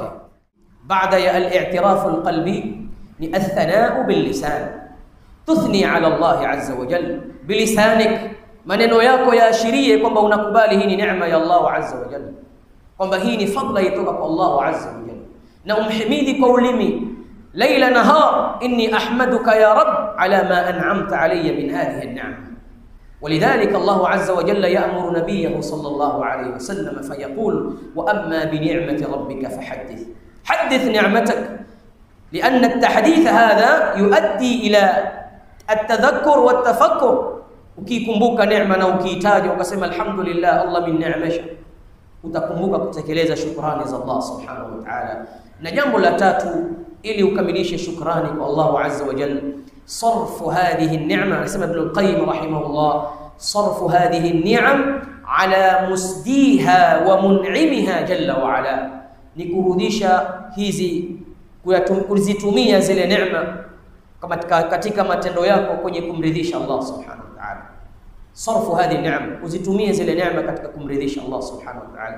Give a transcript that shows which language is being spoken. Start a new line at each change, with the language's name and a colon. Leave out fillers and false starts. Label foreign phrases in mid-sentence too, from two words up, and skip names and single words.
Swahili: Baada ya
Arabic: الاعتراف القلبي
Swahili: ni
Arabic: الثناء باللسان, تثني على الله عز وجل بلسانك,
Swahili: maneno yako yaashirie kwamba unakubali hii ni neema ya Allah
Arabic: عز وجل,
Swahili: kwamba hii ni fadla itoka kwa Allah
Arabic: عز وجل,
Swahili: na umhimidi kwa ulimi
Arabic: ليلا نهارا, إني أحمدك يا رب على ما أنعمت علي من هذه النعم. ولذلك الله عز وجل يأمر نبيه صلى الله عليه وسلم فيقول: وأما بنعمة ربك فحدث، حدث نعمتك، لأن التحديث هذا يؤدي إلى التذكر والتفكر.
Swahili: ukikumbuka neema na ukiitaja ukasema alhamdulillah Allah min ni'masha, utakumbuka kutekeleza shukrani za Allah
Arabic: سبحانه وتعالى.
Swahili: Na jambo la tatu, ili ukamilishe shukrani kwa Allah azza wa jalla,
Arabic: صرف هذه النعمة، اسمه ابن القيم رحمه الله، صرف هذه النعم على مسديها ومنعمها جل وعلا،
Swahili: nikurudisha hizi kuzitumia zile neema kama katika matendo yako kwenye kumridhisha Allah
Arabic: سبحانه وتعالى. صرف هذه النعم,
Swahili: kuzitumia zile neema katika kumridhisha Allah
Arabic: سبحانه وتعالى.